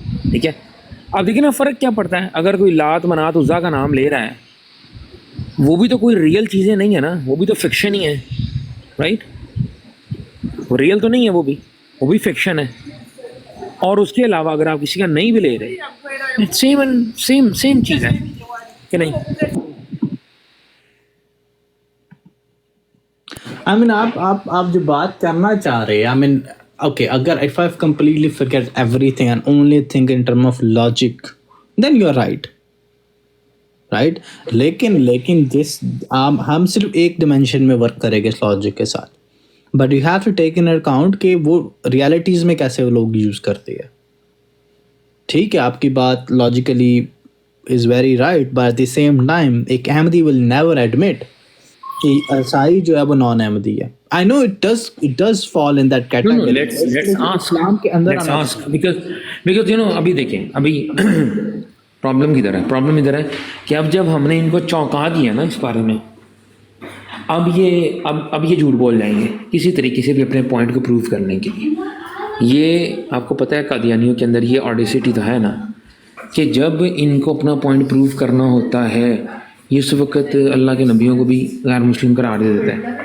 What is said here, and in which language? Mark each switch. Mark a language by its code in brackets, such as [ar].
[ur] ٹھیک ہے؟ اب دیکھیں نا فرق کیا پڑتا ہے. اگر کوئی لات منات عزا کا نام لے رہا ہے وہ بھی تو کوئی ریئل چیزیں نہیں ہیں نا، وہ بھی تو فکشن ہی ہے. رائٹ؟ وہ ریئل تو نہیں ہے، وہ بھی فکشن ہے. اور اس کے علاوہ اگر آپ کسی کا نہیں بھی لے رہے سیم چیز ہے کہ نہیں؟ آئی مین آپ جو بات کرنا چاہ رہے ہیں، آئی مین اوکے، اگر [en] if I've completely forget everything and only think in terms of logic then you are right. [ur] لیکن جس ہم صرف ایک ڈیمینشن میں ورک کریں گے اس لاجک کے ساتھ، [en] but you have to take in account [ur] کہ وہ ریالٹیز میں کیسے وہ لوگ یوز کرتے ہیں. ٹھیک ہے، آپ کی بات [en] logically is very right, but at the same time [ur] ایک احمدی [en] will never admit [ur] کہ عیسائی جو ہے وہ نان احمدی ہے. [en] I know it does fall in that category. Let's ask. [ur] اسلام کے اندر [en] Let's ask because you know [ur] ابھی دیکھیں، ابھی پرابلم ادھر ہے کہ اب جب ہم نے ان کو چونکا دیا نا اس بارے میں، اب یہ جھوٹ بول جائیں گے کسی طریقے سے بھی اپنے پوائنٹ کو پروو کرنے کے لیے. یہ آپ کو پتہ ہے قادیانیوں کے اندر یہ آڈیسٹی تو ہے نا کہ جب ان کو اپنا پوائنٹ پروو کرنا ہوتا ہے یہ اس وقت اللہ کے نبیوں کو بھی غیر مسلم قرار دے دیتا ہے.